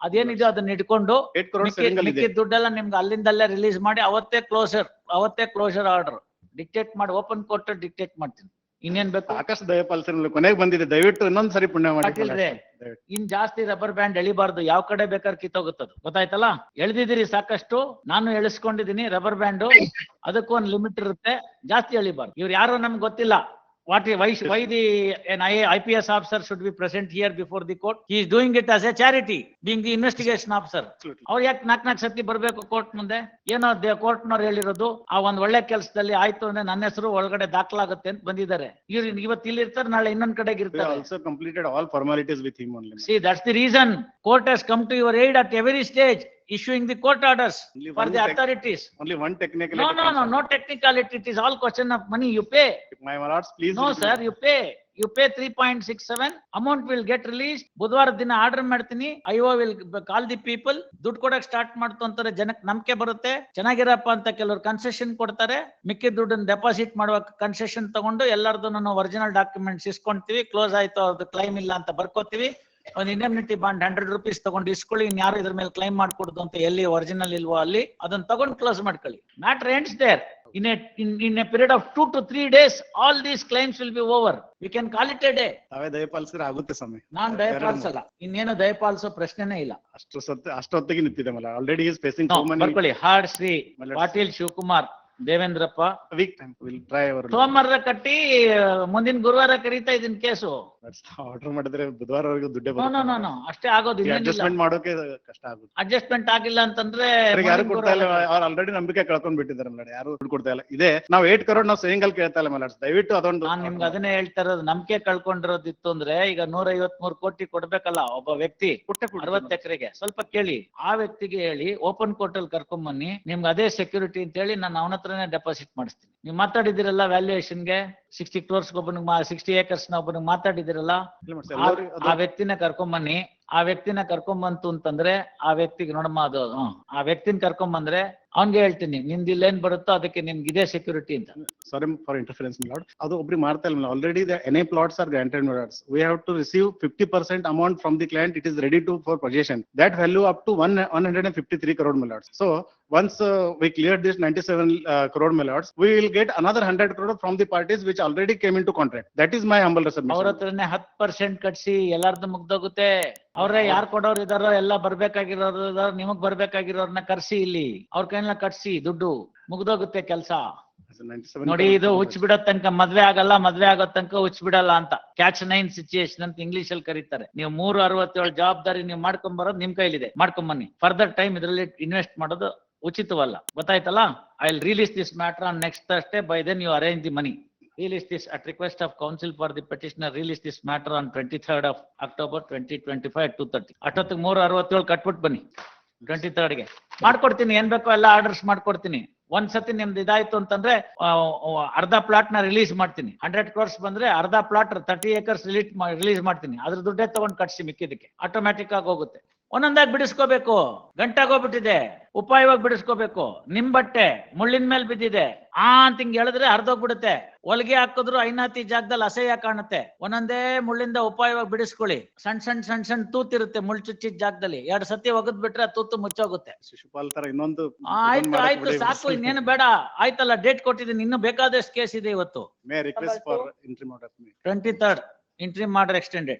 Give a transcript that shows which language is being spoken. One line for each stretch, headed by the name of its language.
Kannada: ಅದೇನಿದೆ ಅದನ್ನ ಇಟ್ಕೊಂಡು ದುಡ್ಡೆಲ್ಲ ನಿಮ್ಗೆ ಅಲ್ಲಿಂದಲ್ಲೇ ರಿಲೀಸ್ ಮಾಡಿ ಅವತ್ತೇ ಕ್ಲೋಸರ್ ಆರ್ಡರ್ ಡಿಕ್ಟೇಟ್ ಮಾಡಿ, ಓಪನ್ ಕೋರ್ಟ್ ಡಿಕ್ಟೇಟ್ ಮಾಡ್ತೀನಿ. ಇನ್ನೇನ್ ಬೇಕು? ಸಾಕಷ್ಟು ದಯಪಾಲಿಸಿ ಕೊನೆಗೆ ಬಂದಿದೆ. ದಯವಿಟ್ಟು ಇನ್ನೊಂದ್ಸರಿ ಪುಣ್ಯ ಮಾಡಿ. ಇನ್ ಜಾಸ್ತಿ ರಬ್ಬರ್ ಬ್ಯಾಂಡ್ ಎಳಿಬಾರ್ದು, ಯಾವ ಕಡೆ ಬೇಕಾದ್ರೆ ಕಿತ್ತೋಗುತ್ತದು, ಗೊತ್ತಾಯ್ತಲ್ಲ? ಎಳ್ದಿದ್ದೀರಿ ಸಾಕಷ್ಟು, ನಾನು ಎಳಿಸ್ಕೊಂಡಿದೀನಿ. ರಬ್ಬರ್ ಬ್ಯಾಂಡು ಅದಕ್ಕೂ ಒಂದು ಲಿಮಿಟ್ ಇರುತ್ತೆ, ಜಾಸ್ತಿ ಎಳಿಬಾರ್ದು. ಇವ್ರು ಯಾರೋ ನಮ್ಗೆ ಗೊತ್ತಿಲ್ಲ.
English: Why an IPS officer should be present here before the court? He is doing it as a charity, being the investigation officer.
Kannada: ಅವ್ರು ಯಾಕೆ 4 ಸತಿ ಬರ್ಬೇಕು ಕೋರ್ಟ್ ಮುಂದೆ? ಏನೋ ಕೋರ್ಟ್ ನವ್ರು ಹೇಳಿರೋದು, ಆ ಒಂದ್ ಒಳ್ಳೆ ಕೆಲಸದಲ್ಲಿ ಆಯ್ತು ಅಂದ್ರೆ ನನ್ನ ಹೆಸರು ಒಳಗಡೆ ದಾಖಲಾಗುತ್ತೆ ಅಂತ ಬಂದಿದ್ದಾರೆ. ಇವ್ರು ಇವತ್ತು ಇಲ್ಲಿ ಇರ್ತಾರೆ, ನಾಳೆ ಇನ್ನೊಂದ್ ಕಡೆಗೆ ಇರ್ತಾರೆ.
English: Also completed all formalities with him only. See, that's the reason court has come to your aid at every stage, issuing the court orders for the authorities. Only one technicality. No technicality. It is all question of money. You pay. My lords, please. No sir, you pay. You pay 3.67. Amount will get released.
Kannada: ಬುಧವಾರ ದಿನ order ಮಾಡ್ತೀನಿ.
English: IO will call the people.
Kannada: ದುಡ್ಡು ಕೊಡಕ್ start ಮಾಡ್ತು ಅಂತಾರೆ, ಜನಕ್ಕೆ ನಂಬಿಕೆ ಬರುತ್ತೆ. ಚೆನ್ನಾಗಿರಪ್ಪ ಅಂತ ಕೆಲವರು ಕನ್ಸೆಷನ್ ಕೊಡ್ತಾರೆ. ಮಿಕ್ಕಿದ ದುಡ್ಡನ್ನ ಡೆಪಾಸಿಟ್ ಮಾಡುವ ಕನ್ಸೆಷನ್ ತಗೊಂಡು ಎಲ್ಲರದ್ದು ನಾವು ಒರಿಜಿನಲ್ ಡಾಕ್ಯುಮೆಂಟ್ಸ್ ಇಸ್ಕೊಂತೀವಿ. ಕ್ಲೋಸ್ ಆಯ್ತು, ಅವ್ರದ್ದು ಕ್ಲೈಮ್ ಇಲ್ಲ ಅಂತ ಬರ್ಕೋತೀವಿ. ಒಂದು ಇಂಡೆಮ್ನಿಟಿ ಬಾಂಡ್ 100 rupees ತಗೊಂಡು ಇಸ್ಕೊಳ್ಳಿ. ಇನ್ಯಾರು ಇದ್ರ ಮೇಲೆ ಕ್ಲೈಮ್ ಮಾಡ್ಕೊಡುದು ಅಂತ ಎಲ್ಲಿ ಒರಿಜಿನಲ್ ಇಲ್ವೋ ಅಲ್ಲಿ ಅದನ್ನ ತಗೊಂಡು ಕ್ಲೋಸ್ ಮಾಡ್ಕೊಳ್ಳಿ.
English: Matter ends there. In a period of 2 to 3 days, all these claims will be over. We can call it a day.
Kannada: ತಾವೇ ದಯಪಾಲಿಸಿದ್ರೆ ಆಗುತ್ತೆ ಸ್ವಾಮಿ. ನಾನ್ ದಯಪಾಲಿಸಲ್ಲ, ಇನ್ನೇನು ದಯಪಾಲಿಸೋ ಪ್ರಶ್ನೆನೇ ಇಲ್ಲ. ಅಷ್ಟೊತ್ತಿಗೆ ನಿಂತಿದೆ ಮಲ್ಲ.
English: Already is facing so many.
Kannada: ಬರ್ಕೊಳ್ಳಿ. Hard Shri Patil Shivakumar Devendrappa.
English: Week time will try hour.
Kannada: ಸೋಮವಾರ ಕಟ್ಟಿ ಮುಂದಿನ ಗುರುವಾರ ಕರೀತಾ ಇದೀನಿ ಕೇಸು. ಆರ್ಡರ್ ಮಾಡಿದ್ರೆ ಬುಧವಾರವರೆಗೂ ದುಡ್ಡೇ ಬರುತ್ತೆ. ನೋ ಅಷ್ಟೇ ಆಗೋದು. ಅಡ್ಜಸ್ಟ್ಮೆಂಟ್ ಮಾಡೋಕೆ ಕಷ್ಟ ಆಗುತ್ತೆ. ಅಡ್ಜಸ್ಟ್ಮೆಂಟ್ ಆಗಿಲ್ಲ ಅಂತಂದ್ರೆ ಯಾರು ಕೊಡ್ತಾ ಇಲ್ಲ. ಅವ್ರು ಆಲ್ರೆಡಿ ನಂಬಿಕೆ ಕಳ್ಕೊಂಡ್ ಬಿಟ್ಟಿದ್ದಾರೆ ಮೇಡಮ್. ಯಾರು ದುಡ್ಡು ಕೊಡ್ತಾ ಇಲ್ಲ. ಇದೆ ನಾವು 8 crore ನಾವು ಸೇವಿಂಗ್ ಅಲ್ಲಿ ಕೇಳ್ತಾ ಇಲ್ಲ ಮೇಡಮ್. ದಯವಿಟ್ಟು ಅದೊಂದು. ನಾನ್ ನಿಮ್ಗೆ ಅದನ್ನೇ ಹೇಳ್ತಾ ಇರೋದು. ನಂಬಿಕೆ ಕಳ್ಕೊಂಡಿರೋದಿತ್ತು ಅಂದ್ರೆ ಈಗ 153 ಕೋಟಿ ಕೊಡ್ಬೇಕಲ್ಲ ಒಬ್ಬ ವ್ಯಕ್ತಿ 60 ಎಕರೆಗೆ. ಸ್ವಲ್ಪ ಕೇಳಿ, ಆ ವ್ಯಕ್ತಿಗೆ ಹೇಳಿ ಓಪನ್ ಕೋರ್ಟ್ ಅಲ್ಲಿ ಕರ್ಕೊಂಡ್ ಬನ್ನಿ, ನಿಮ್ಗೆ ಅದೇ ಸೆಕ್ಯೂರಿಟಿ ಅಂತ ಹೇಳಿ ನಾನು ಅವನ ಹತ್ರನೇ ಡೆಪಾಸಿಟ್ ಮಾಡಿಸ್ತೀನಿ. ನೀವು ಮಾತಾಡಿದಿರಲ್ಲ ವ್ಯಾಲ್ಯೂಯೇಷನ್ಗೆ 60 crores ಒಬ್ಬನಿಗೆ 60 acres ನ ಒಬ್ಬನಿಗೆ ಮಾತಾಡಿದಿರಲ್ಲ, ಆ ವ್ಯಕ್ತಿನ ಕರ್ಕೊಂಬನ್ನಿ. ಆ ವ್ಯಕ್ತಿನ ಕರ್ಕೊಂಬಂತು ಅಂತಂದ್ರೆ ಆ ವ್ಯಕ್ತಿಗೆ ನೋಡಮ್ಮ ಅದು ಆ ವ್ಯಕ್ತಿನ ಕರ್ಕೊಂಬಂದ್ರೆ ಅವ್ನ್ಗೆ ಹೇಳ್ತೀನಿ ನಿಮ್ದು ಇಲ್ಲೇನ್ ಬರುತ್ತೋ ಅದಕ್ಕೆ ನಿಮ್ಗೆ ಇದೇ ಸೆಕ್ಯೂರಿಟಿ ಅಂತ.
English: sorry for interference, my lord.
Kannada: ಅದು ಒಬ್ರಿಗೆ ಮಾಡ್ತಾ ಇಲ್ಲ
English: already the NA plots are granted, my lords. We have to receive 50% amount from the client. It is ready to for possession. That value up to 153 crore, my lords. So once we clear this 97 crore, my lords, we will get another 100 crore from the parties which already came into contract. That is my humble
Kannada: ಅವ್ರ
English: submission.
Kannada: ಹತ್ರನೇ 10% ಕಟ್ಸಿ ಎಲ್ಲಾರ್ದು ಮುಗ್ದೋಗುತ್ತೆ. ಅವ್ರೇ ಯಾರ್ ಕೊಡೋರು ಇದಾರೋ ಎಲ್ಲ ಬರ್ಬೇಕಾಗಿರೋರು ಇದಾರೋ, ನಿಮಗ್ ಬರ್ಬೇಕಾಗಿರೋರ್ನ ಕರ್ಸಿ ಇಲ್ಲಿ ಅವ್ರ ಕೈನ ಕಟ್ಸಿ ದುಡ್ಡು ಮುಗ್ದೋಗುತ್ತೆ ಕೆಲ್ಸ.
English: 97
Kannada: ನೋಡಿ
English: crore.
Kannada: ಇದು ಹುಚ್ಚ ಬಿಡೋ ತನಕ ಮದ್ವೆ ಆಗಲ್ಲ, ಮದ್ವೆ ಆಗೋ ತನಕ ಹುಚ್ಚ ಬಿಡಲ್ಲ ಅಂತ ಕ್ಯಾಚ್ 9 ಸಿಚುಯೇಷನ್ ಅಂತ ಇಂಗ್ಲಿಷ್ ಅಲ್ಲಿ ಕರೀತಾರೆ. ನೀವು 367 ಜವಾಬ್ದಾರಿ ನೀವು ಮಾಡ್ಕೊಂಡ್ ಬರೋದು ನಿಮ್ ಕೈಲಿದೆ, ಮಾಡ್ಕೊಂಡ್ ಬನ್ನಿ. ಫರ್ದರ್ ಟೈಮ್ ಇದ್ರಲ್ಲಿ ಇನ್ವೆಸ್ಟ್ ಮಾಡೋದು ಉಚಿತವಲ್ಲ, ಗೊತ್ತಾಯ್ತಲ್ಲ.
English: I will release this matter on next Thursday. By then you arrange the money. Release this at request of counsel for the petitioner. Release this matter on 23rd of October 2025 at 2:30.
Kannada: ಅಷ್ಟೊತ್ತಿಗೆ 367 ಕಟ್ಬಿಟ್ಟು ಬನ್ನಿ. 23rd ಗೆ ಮಾಡ್ಕೊಡ್ತೀನಿ, ಏನ್ ಬೇಕೋ ಎಲ್ಲ orders ಮಾಡ್ಕೊಡ್ತೀನಿ. ಒಂದ್ಸತಿ ನಿಮ್ದು ಇದಾಯ್ತು ಅಂತಂದ್ರೆ ಅರ್ಧ ಪ್ಲಾಟ್ ನ ರಿಲೀಸ್ ಮಾಡ್ತೀನಿ. 100 crores ಬಂದ್ರೆ ಅರ್ಧ ಪ್ಲಾಟ್ 30 acres ರಿಲೀಸ್ ಮಾಡ್ತೀನಿ. ಅದ್ರ ದುಡ್ಡೇ ತಗೊಂಡ್ ಕಟ್ಸಿ ಮಿಕ್ಕಿದಕ್ಕೆ ಆಟೋಮ್ಯಾಟಿಕ್ ಆಗಿ ಹೋಗುತ್ತೆ. ಒಂದೊಂದಾಗಿ ಬಿಡಿಸ್ಕೋಬೇಕು. ಗಂಟಾಗೋಗ್ಬಿಟ್ಟಿದೆ, ಉಪಾಯವಾಗಿ ಬಿಡಿಸ್ಕೋಬೇಕು. ನಿಮ್ ಬಟ್ಟೆ ಮುಳ್ಳಿನ ಮೇಲೆ ಬಿದ್ದಿದೆ ಅಂತ ಹಿಂಗ್ ಹೇಳಿದ್ರೆ ಹರಿದೋಗ್ಬಿಡುತ್ತೆ. ಹೊಲಿಗೆ ಹಾಕಿದ್ರು ಐನಾತಿ ಜಾಗದಲ್ಲಿ ಅಸಹ್ಯ ಕಾಣುತ್ತೆ. ಒಂದೊಂದೇ ಮುಳ್ಳಿಂದ ಉಪಾಯವಾಗಿ ಬಿಡಿಸ್ಕೊಳ್ಳಿ. ಸಣ್ಣ ತೂತಿರುತ್ತೆ ಮುಳ್ಳು ಚುಚ್ಚಿದ ಜಾಗದಲ್ಲಿ. 2 ಸತಿ ಒಗದ್ ಬಿಟ್ರೆ ತೂತು ಮುಚ್ಚೋಗುತ್ತೆ. ಶಿಶುಪಾಲ್ ತರ ಇನ್ನೊಂದು ಆಯ್ತು ಸಾಕು, ಇನ್ನೇನು ಬೇಡ. ಆಯ್ತಲ್ಲ, ಡೇಟ್ ಕೊಟ್ಟಿದ್ದೀನಿ, ಇನ್ನು ಬೇಕಾದಷ್ಟು ಕೇಸ್ ಇದೆ ಇವತ್ತು.
English: may request for interim order. 23rd interim order extended.